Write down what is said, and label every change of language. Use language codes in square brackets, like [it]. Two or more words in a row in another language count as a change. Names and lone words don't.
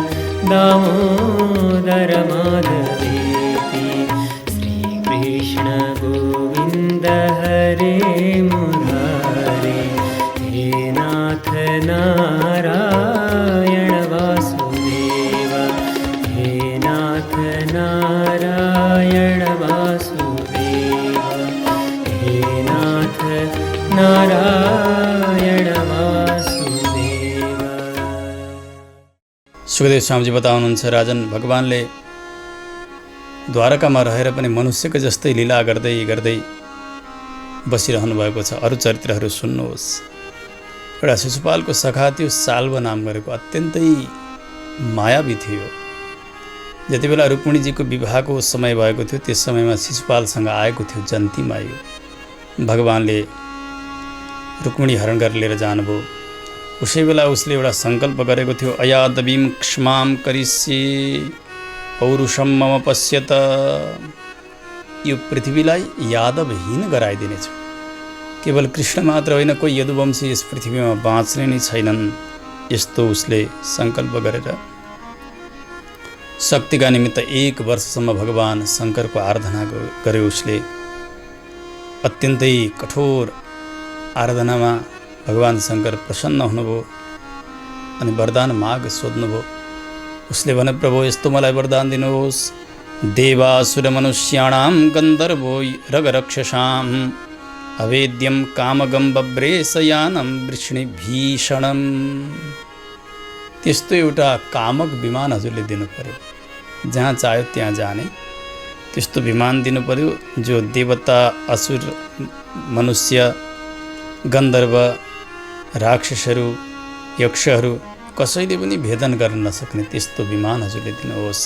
[sa] दामोदर माधवेति श्रीकृष्ण गोविंद हरे मुरारे हे नाथ नारायण वासुदेव हे नाथ नारायण वासुदेव हे नाथ नारायण वासुदेव। [ne] सुखदेव स्वामीजी बताउनुहुन्छ, राजन भगवानले द्वारकामा रहेर पनि मनुष्यको जस्तै लीला गर्दै गर्दै बसिरहनु भएको छ। अरू चरित्रहरू सुन्नुहोस्। एउटा शिशुपालको सखा थियो, साल्व नाम गरेको, अत्यन्तै मायावी थियो। जति बेला रुक्मिणीजीको विवाहको समय भएको थियो त्यस समयमा शिशुपालसँग आएको थियो जन्ती मायु। भगवानले रुक्मिणी हरण गरेर लिएर जानुभयो। उसै बेला उसले एउटा सङ्कल्प गरेको थियो, [sa] अयादवीं क्ष्मां करिष्ये पौरुषम मम पश्यत। [ne] यो पृथ्वीलाई यादवहीन गराइदिनेछु। केवल कृष्ण मात्र होइन, कोही यदुवंशी यस पृथ्वीमा बाँच्ने नै छैनन्। यस्तो उसले सङ्कल्प गरेर शक्तिका निमित्त 1 वर्षसम्म भगवान शङ्करको आराधना गर्यो। उसले अत्यन्तै कठोर आराधनामा भगवान शङ्कर प्रसन्न हुनुभयो अनि वरदान माग सोध्नुभयो। उसले भने, प्रभु यस्तो मलाई वरदान दिनुहोस्, [sa] देवासुर मनुष्याणां गन्धर्वो रगरक्षसां अवेद्यं कामगं बभ्रेशयानं वृष्णि भीषणं। [ne] त्यस्तो एउटा कामक विमान हजुरले दिनु पर्यो, जहाँ चाह्यो त्यहाँ जाने त्यस्तो विमान दिनु पर्यो, जो देवता असुर मनुष्य गन्धर्व राक्षसहरू यक्षहरू कसैले पनि भेदन गर्न नसक्ने त्यस्तो विमान हजुरले दिनुहोस्।